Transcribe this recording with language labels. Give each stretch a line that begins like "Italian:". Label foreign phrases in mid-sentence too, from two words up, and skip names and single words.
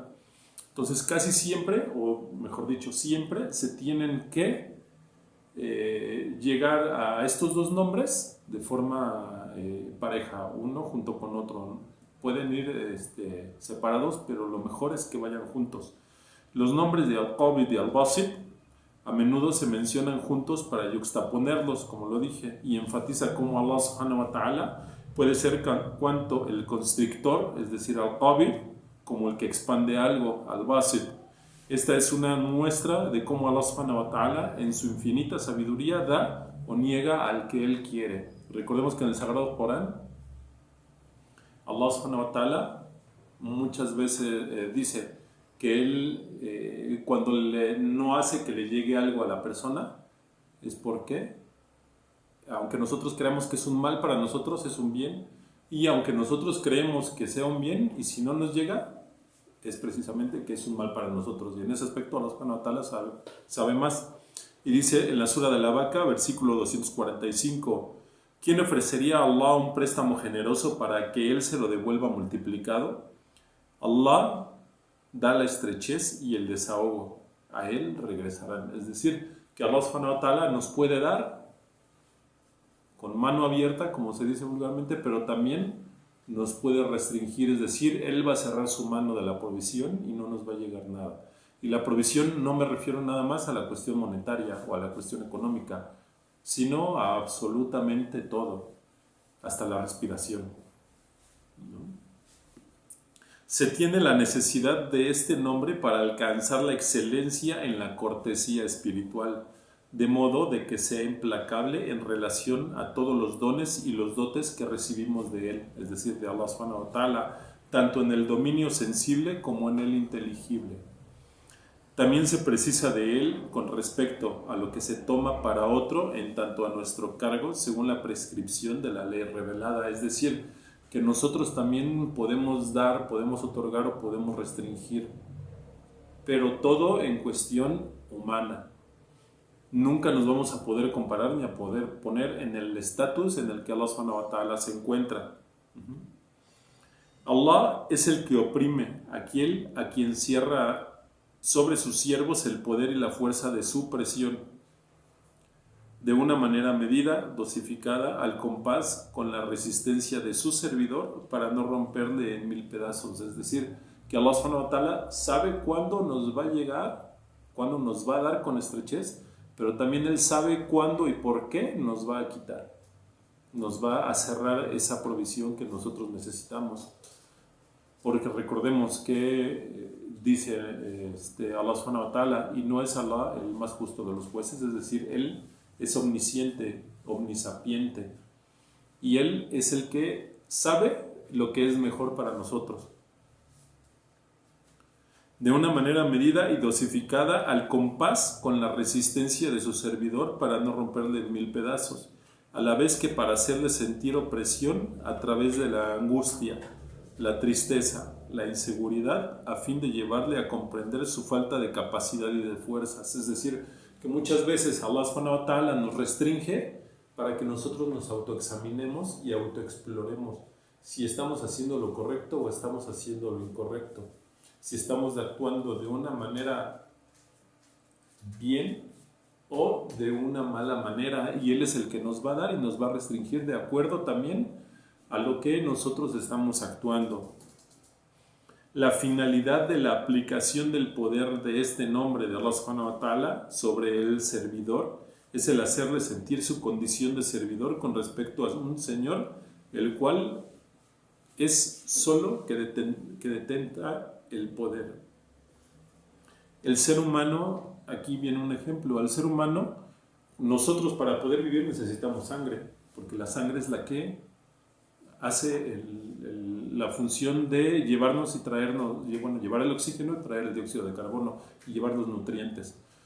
Spanish: Entonces casi siempre, o mejor dicho siempre, se tienen que llegar a estos dos nombres de forma pareja, uno junto con otro. Pueden ir separados, pero lo mejor es que vayan juntos. Los nombres de Al-Qabid y Al-Basit a menudo se mencionan juntos para yuxtaponerlos, como lo dije, y enfatiza cómo Allah
Arabic: سبحانه وتعالى
Spanish: puede ser cuanto el constrictor, es decir, Al-Qabid, como el que expande algo, Al-Basit. Esta es una muestra de cómo Allah
Arabic: سبحانه وتعالى
Spanish: en su infinita sabiduría da o niega al que Él quiere. Recordemos que en el Sagrado Corán Allah
Arabic: سبحانه وتعالى
Spanish: muchas veces dice que Él cuando no hace que le llegue algo a la persona es porque, aunque nosotros creamos que es un mal para nosotros, es un bien, y aunque nosotros creemos que sea un bien, y si no nos llega, es precisamente que es un mal para nosotros. Y en ese aspecto Allah
Arabic: سبحانه وتعالى
Spanish: sabe más. Y dice en la Sura de la Vaca, versículo 245, ¿quién ofrecería a Allah un préstamo generoso para que Él se lo devuelva multiplicado? Allah da la estrechez y el desahogo, a Él regresarán. Es decir, que Allah
Arabic: سبحانه وتعالى
Spanish: nos puede dar con mano abierta, como se dice vulgarmente, pero también nos puede restringir, es decir, Él va a cerrar su mano de la provisión y no nos va a llegar nada. Y la provisión no me refiero nada más a la cuestión monetaria o a la cuestión económica, sino a absolutamente todo, hasta la respiración. Se tiene la necesidad de este nombre para alcanzar la excelencia en la cortesía espiritual, de modo de que sea implacable en relación a todos los dones y los dotes que recibimos de Él, es decir, de Allah
Arabic: سبحانه وتعالى,
Spanish: tanto en el dominio sensible como en el inteligible. También se precisa de Él con respecto a lo que se toma para otro en tanto a nuestro cargo según la prescripción de la ley revelada, es decir, que nosotros también podemos dar, podemos otorgar o podemos restringir, pero todo en cuestión humana. Nunca nos vamos a poder comparar ni a poder poner en el estatus en el que Allah
Arabic: سبحانه وتعالى
Spanish: se encuentra. Allah es el que oprime, aquel a quien cierra sobre sus siervos el poder y la fuerza de su presión. de una manera medida, dosificada, al compás con la resistencia de su servidor para no romperle en 1000 pedazos. Es decir, que Allah
Arabic: سبحانه وتعالى
Spanish: sabe cuándo nos va a llegar, cuándo nos va a dar con estrechez, pero también Él sabe cuándo y por qué nos va a quitar. Nos va a cerrar esa provisión que nosotros necesitamos. Porque recordemos que dice Allah
Arabic: سبحانه وتعالى,
Spanish: y no es Allah el más justo de los jueces, es decir, Él es omnisciente, omnisapiente, y Él es el que sabe lo que es mejor para nosotros. De una manera medida y dosificada al compás con la resistencia de su servidor para no romperle en 1000 pedazos, a la vez que para hacerle sentir opresión a través de la angustia, la tristeza, la inseguridad, a fin de llevarle a comprender su falta de capacidad y de fuerzas. Es decir, que muchas veces Allah
Arabic: سبحانه وتعالى
Spanish: nos restringe para que nosotros nos autoexaminemos y autoexploremos si estamos haciendo lo correcto o estamos haciendo lo incorrecto, si estamos actuando de una manera bien o de una mala manera, y Él es el que nos va a dar y nos va a restringir de acuerdo también a lo que nosotros estamos actuando. La finalidad de la aplicación del poder de este nombre de Allah
Arabic: سبحانه وتعالى
Spanish: sobre el servidor es el hacerle sentir su condición de servidor con respecto a un Señor, el cual es solo que detenta el poder. El ser humano, aquí viene un ejemplo, al ser humano, nosotros para poder vivir necesitamos sangre, porque la sangre es la que hace la función de llevarnos y traernos, bueno, llevar el oxígeno y traer el dióxido de carbono y llevar los nutrientes.